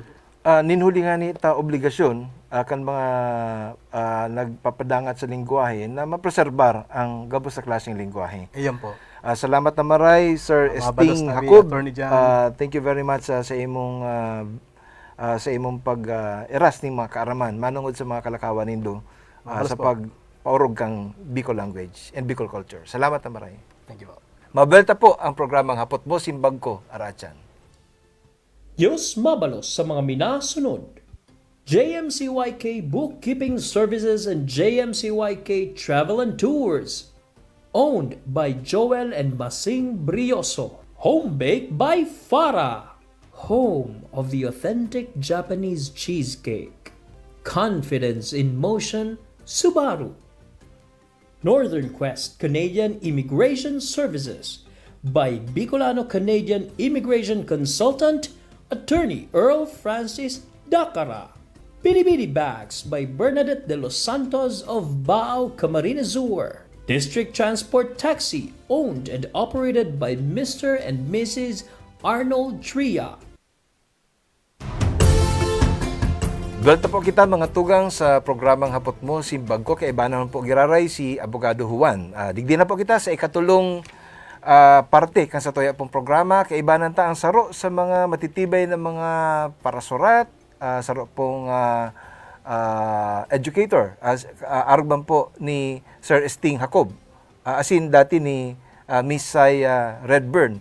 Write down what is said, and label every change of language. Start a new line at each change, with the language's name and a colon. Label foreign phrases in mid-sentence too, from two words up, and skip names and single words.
Bikol: Ninhuli nga ni ta obligasyon kan mga nagpapadangat sa lingwahe na mapreserbar ang gabos sa klaseng lingwahe. Ayan po. Salamat na maray, Sir Mabalos Sting na Hakob. Attorney Jan.
English: Thank you very much
Bikol: sa imong pag-eras ng mga kaaraman manungod sa mga kalakawan nindo sa pagpaurog kang
English: Bicol language and Bicol culture.
Bikol: Salamat na maray.
English: Thank you po.
Bikol: Mabelta po ang programang Hapot Mo Simbag Ko, Arachan. Diyos mabalos sa mga minasunod.
English: JMCYK Bookkeeping Services and JMCYK Travel and Tours. Owned by Joel and Basing Brioso. Home baked by Farah. Home of the authentic Japanese cheesecake. Confidence in motion, Subaru. Northern Quest Canadian Immigration Services by Bicolano Canadian Immigration Consultant, Attorney Earl Francis Dacara. Binibini Bags by Bernadette de los Santos of Bao, Camarines Sur. District Transport Taxi, owned and operated by Mr. and Mrs. Arnold Tria.
Bikol: Welta po kita mga tugang sa programang Hapot Mo Simbag Ko, kay iba naman po giraray si Abogado Juan. Digdi na po kita sa ikatulong parte kan sa toya pong programa, kay iba nanta ang saro sa mga matitibay na mga parasurat, saro pong educator, arugban po ni Sir Sting Hakob, asin dati ni Miss Saya Redburn.